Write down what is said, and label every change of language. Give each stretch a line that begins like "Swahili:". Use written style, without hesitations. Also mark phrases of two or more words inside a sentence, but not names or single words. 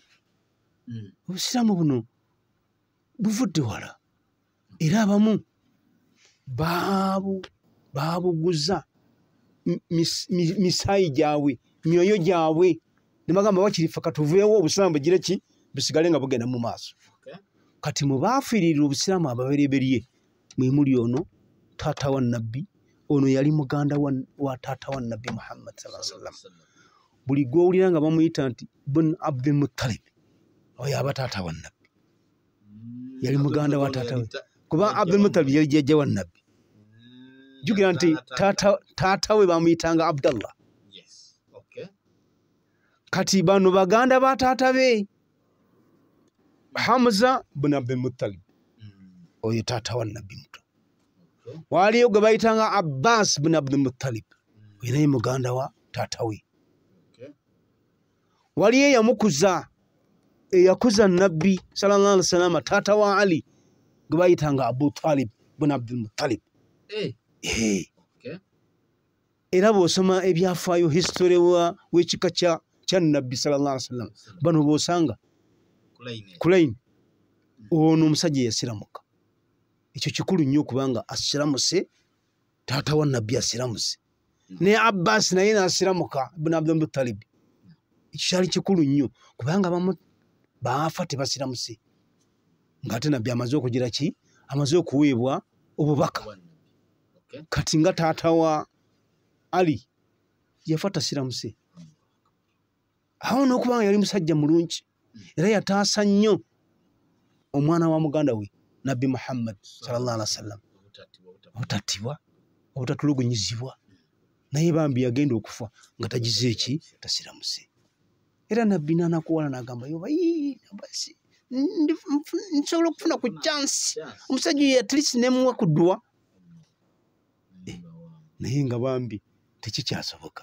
Ganda: Obusiraamu buno buvudde wala era abamu baabuguza misaayi gyabwe, myoyo gyabwe ne bagamba bakirifa katuveewo obusiraamu bugire ki busigale nga bugenda mu maaso. Kati mu baafiirira obusiraamu ababereberye mwe muli ono taata wa nabbi. Ono yali muganda wa taata wa nabbi Muhammad
Arabic: صلى الله عليه وسلم.
Ganda: Buli gw'owulira nga bamuyita nti ibn Abdul Muttalib oyo aba taata wa nabbi, yali muganda wa taata we, kuba Abdul Muttalib yali jjajja wa nabbi. Jjukira nti taata we bamuyitanga Abdallah. Kati bano baganda ba taata be. Hamza ibn Abdul Muttalib oyo taata wa nabbi muto. Waliyo gwe bayitanga Abbas ibn Abdul Muttalib oyo naye muganda wa taata we. Waliyo eyamukuza eyakuza nabbi
Arabic: صلى الله عليه وسلم
Ganda: taata wa Ali gwe bayitanga Abu Talib ibn Abdul Muttalib. Era bw'osoma ebyafaayo history w'ekika kya nabbi
Arabic: صلى الله عليه وسلم
Ganda: bano bw'osanga Kulaini ono omusajja yasiramuka. Ekyo kikulu nnyo kubanga asiramuse taata wa nabbi asiramuse. Ne Abbas naye n'asiramuka ibn Abdul Muttalib. Ekyo kyali kikulu nnyo kubanga bamu baafa tebasiramuse ng'ate nabbi amaze okugira ki? Amaze okuweebwa obubaka. Kati nga taata wa Ali yafa tasiramuse. Awo n'okubanga yali musajja mulungi era yataasa nnyo omwana wa muganda we nabbi Muhammad
Arabic: صلى الله عليه وسلم
Ganda: obutattibwa obutatulugunyizibwa, naye bambi yagenda okufa nga tagize eki tasiramuse. Era nabbi n'anakuwala n'agamba yoba nsobola okufuna ku chance omusajja oyo
English: at least
Ganda: nemuwa ku ddwa, naye nga bambi tekikyasoboka.